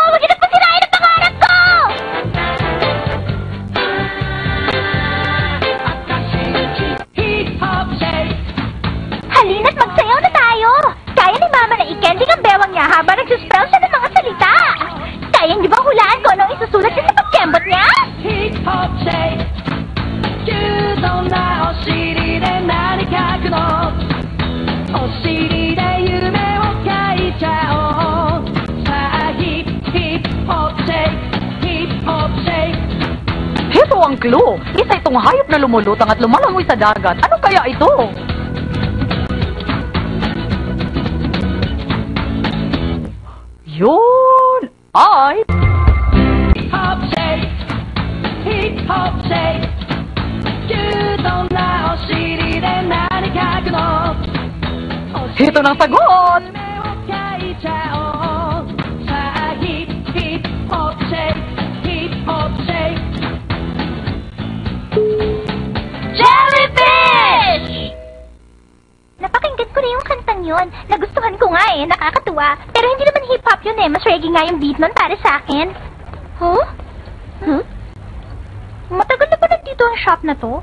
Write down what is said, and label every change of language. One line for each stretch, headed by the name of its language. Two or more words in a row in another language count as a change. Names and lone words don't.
Filipino: Huwag niyo na pasirain ang pangarap ko! Halina't magsayaw na tayo! Kaya ni Mama na i-candy ang bewang niya habang nagsuspell siya ng mga salita! Kaya niyo ba hulaan ko anong isusulat niya sa pagkembot niya?
English: Hip-hop shake
Japanese: 柔道なお尻で何書くのお尻で夢を書いちゃおうさあヒップホップシェイクヒップホップシェイク
Filipino: Ito ang clue. Isa itong hayop na lumulutang at lumalangoy sa dagat. Ano kaya ito? Yun! ay
English: Hip hop shake, hip hop shake.
Japanese: 牛丼なお尻で何書くの？
Filipino: ito ng sagot.
Japanese: 夢を書いちゃおう。さあヒップヒップホップシェイク、ヒップホップシェイク。
Filipino: Jellyfish! Napakinggan ko na yung kantang yun. Nagustuhan ko nga eh, nakakatuwa. Pero hindi naman hip-hop yun eh. Mas reggae nga yung beat nun para sa akin. Huh? Huh? Matagal na ba nandito ang shop na to?